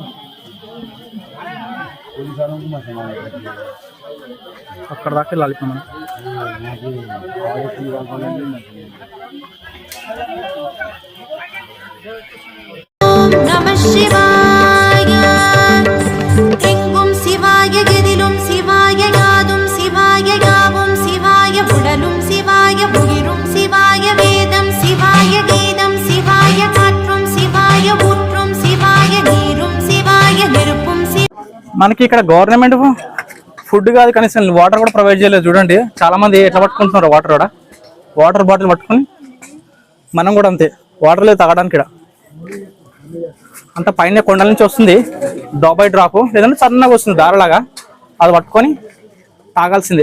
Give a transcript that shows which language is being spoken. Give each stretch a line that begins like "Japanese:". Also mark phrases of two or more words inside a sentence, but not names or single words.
Telugu: అక్కడ దాకా వెళ్ళాలి మనం.
Sanskrit: నమః శివాయ.
Tamil: எங்கும் சிவாய கெதிலும் சிவாய யாதும் சிவாய யாவும் சிவாய உடலும் சிவாய உயிரும் சிவாய வேதம் சிவாய கீதம் சிவாய காற்றும் சிவாய ஊற்றும் சிவாய நீரும் சிவாய நெருப்பும்
Telugu: మనకి ఇక్కడ
English: government food
Telugu: కాదు, కనీసం వాటర్ కూడా ప్రొవైడ్ చేయలేదు. చూడండి చాలా మంది ఎట్లా పట్టుకుంటున్నారు వాటర్. కూడా
English: water bottle
Telugu: పట్టుకొని మనం కూడా అంతే, వాటర్ లేదు తాగడానికి. ఇక్కడ అంత పైన కొండల నుంచి వస్తుంది
English: drop by drop,
Telugu: లేదంటే సన్నగా వస్తుంది దారలాగా, అది పట్టుకొని తాగాల్సిందే.